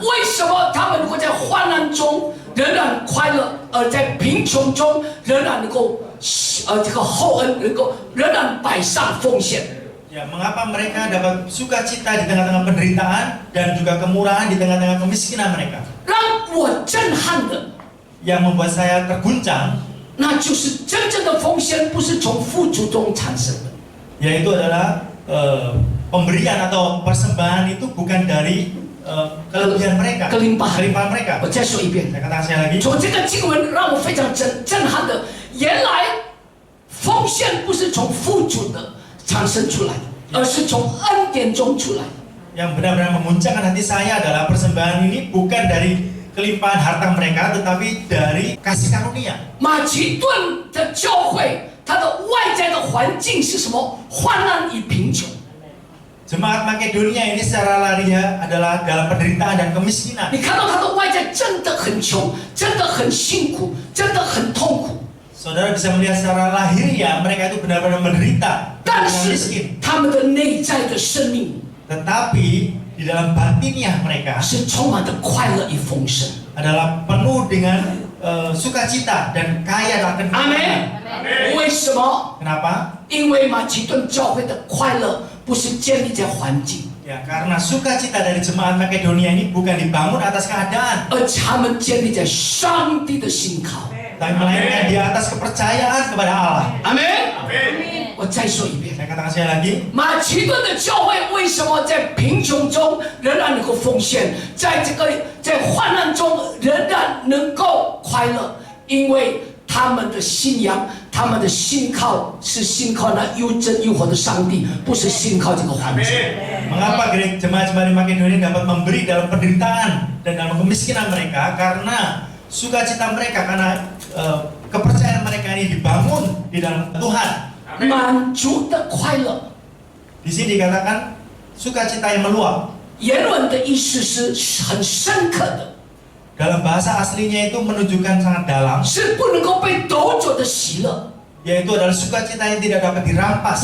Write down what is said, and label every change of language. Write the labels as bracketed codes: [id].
[zh] 为什么他们如果在患难中仍然快乐，而在贫穷中仍然能够这个厚恩能够仍然摆上奉献？ [id] ya, mengapa mereka dapat sukacita di tengah-tengah penderitaan dan juga kemurahan di tengah-tengah kemiskinan mereka? [zh] 让我震撼的， [id] Yang membuat saya terguncang, [zh] 那就是真正的奉献不是从富足中产生的， [id] yaitu adalah pemberian atau persembahan itu bukan dari kelebihan mereka, kelimpahan mereka. [zh] 我再说一遍， [id] Saya katakan sekali lagi, [zh] 从这个经文让我非常震撼的，原来奉献不是从富足的产生出来，而是从恩典中出来。 [id] yang benar-benar memuncakkan hati saya adalah persembahan ini bukan dari kelimpahan harta mereka, tetapi dari kasih karunia. [zh] 马其顿的教会，它的外在的环境是什么？患难与贫穷。 [id] Jemaat Makedonia ini secara lahiriah adalah dalam penderitaan dan kemiskinan. [zh] 你看到它的外在真的很穷，真的很辛苦，真的很痛苦。 [id] Saudara bisa melihat secara lahiriah mereka itu benar-benar menderita, [zh] 但 [id] benar-benar [zh] 是 [id] miskin. [zh] 他们的内在的生命 [id] Tetapi di dalam batiniah mereka [zh] 是充满着快乐与丰盛。 [id] adalah penuh dengan sukacita dan kaya akan [zh] 阿 [id] kemenangan. [zh] 门。为什么？ [id] Kenapa? [zh] 因为马其顿教会的快乐不是建立在环境， [id] Ya, karena sukacita dari jemaat Makedonia ini bukan dibangun atas keadaan, [zh] 而他们建立在上帝的信靠。 [id] tapi melainkan di atas kepercayaan kepada Allah. [zh] 阿门。我再说一遍。 [id] Saya katakan sekali lagi, [zh] 马其顿的教会为什么在贫穷中仍然能够奉献，在患难中仍然能够快乐？因为他们的信仰，他们的信靠是信靠那又真又活的上帝，不是信靠这个环境。 [id] mengapa jemaat-jemaat di Makedonia dapat memberi dalam penderitaan dan dalam kemiskinan mereka? Karena sukacita mereka, karena kepercayaan mereka ini dibangun di dalam Tuhan. [zh] 满足的快乐， [id] Di sini dikatakan sukacita yang meluap. [zh] 原文的意思是很深刻的， [id] Dalam bahasa aslinya itu menunjukkan sangat dalam, [zh] 是不能够被夺走的喜乐。 [id] yaitu adalah sukacita yang tidak dapat dirampas.